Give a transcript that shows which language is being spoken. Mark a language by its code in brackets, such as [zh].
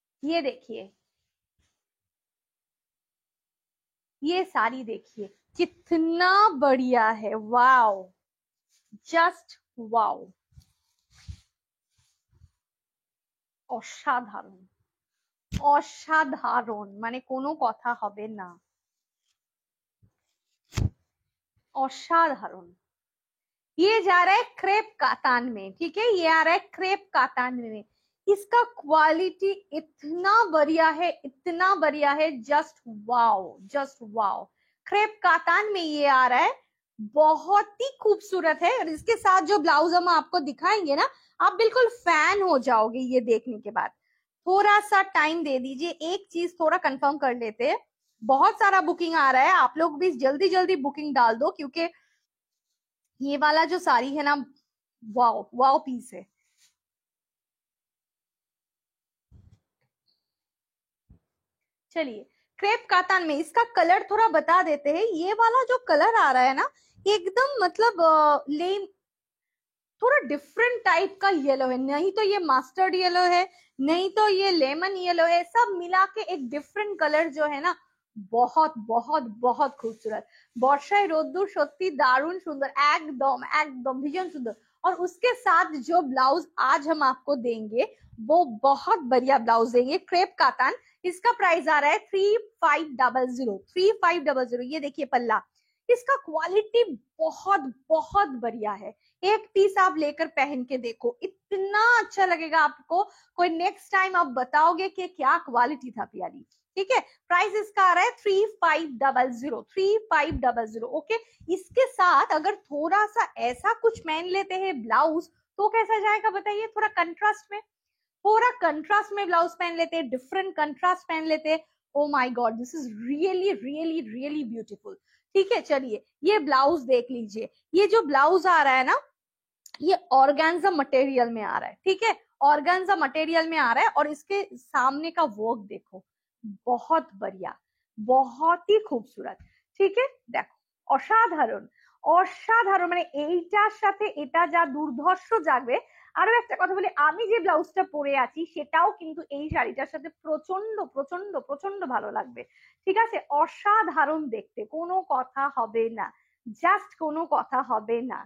[hi] ये देखिए, ये साड़ी देखिए कितना बढ़िया है, वाओ, [bn] জাস্ট ওয়াও, অসাধারণ, অসাধারণ, মানে কোনো কথা হবে না, অসাধারণ। [hi] ये जा रहा है क्रेप कातान में, ठीक है, ये आ रहा है क्रेप कातान में। इसका क्वालिटी इतना बढ़िया है, इतना बढ़िया है, just wow, just wow. Crepe katan में ये आ रहा है, बहुत ही खूबसूरत है। और इसके साथ जो ब्लाउज हम आपको दिखाएंगे ना, आप बिल्कुल फैन हो जाओगे ये देखने के बाद। थोड़ा सा टाइम दे दीजिए, एक चीज थोड़ा कंफर्म कर लेते हैं। बहुत सारा बुकिंग आ रहा है, आप लोग भी जल्दी जल्दी बुकिंग डाल दो, क्योंकि ये वाला जो साड़ी है ना, वाओ वाओ पीस है। चलिए क्रेप कातान में इसका कलर थोड़ा बता देते हैं। ये वाला जो कलर आ रहा है ना, एकदम मतलब लेम, थोड़ा डिफरेंट टाइप का येलो है, नहीं तो ये मास्टर्ड येलो है, नहीं तो ये लेमन येलो है, सब मिला के एक डिफरेंट कलर जो है ना, बहुत बहुत बहुत खूबसूरत। [bn] বর্ষায় রোদ্দুর সত্যি দারুণ সুন্দর, একদম একদম ভীষণ সুন্দর। [hi] और उसके साथ जो ब्लाउज आज हम आपको देंगे वो बहुत बढ़िया ब्लाउज देंगे, क्रेप कातान। इसका प्राइस आ रहा है 3500, 3500। ये देखिए पल्ला, इसका क्वालिटी बहुत बहुत बढ़िया है। एक पीस आप लेकर पहन के देखो, इतना अच्छा लगेगा आपको, कोई नेक्स्ट टाइम आप बताओगे कि क्या क्वालिटी था प्यारी। ठीक है, प्राइस इसका आ रहा है 3500, 3500। ओके, इसके साथ अगर थोड़ा सा ऐसा कुछ पहन लेते हैं ब्लाउज, तो कैसा जाएगा बताइए, थोड़ा कंट्रास्ट में, पूरा कंट्रास्ट में ब्लाउज पहन लेते हैं, डिफरेंट कंट्रास्ट पहन लेते हैं। [en] Oh my God, this is really really really beautiful. [hi] ठीक है चलिए, ये ब्लाउज देख लीजिए। ये जो ब्लाउज आ रहा है ना, ये ऑर्गेन्जा मटेरियल में आ रहा है, ठीक है, ऑर्गेन्जा मटेरियल में आ रहा है। और इसके सामने का वर्क देखो, बहुत बढ़िया, बहुत ही खूबसूरत। ठीक है देखो, [bn] অসাধারণ, অসাধারণ, মানে এইটার সাথে এটা যা দুর্ধর্ষ যাবে। আরো একটা কথা বলি, আমি যে ব্লাউজটা পরে আছি সেটাও কিন্তু এই শাড়িটার সাথে প্রচন্ড প্রচন্ড প্রচন্ড ভালো লাগবে। ঠিক আছে, অসাধারণ দেখতে, কোনো কথা হবে না, জাস্ট কোনো কথা হবে না।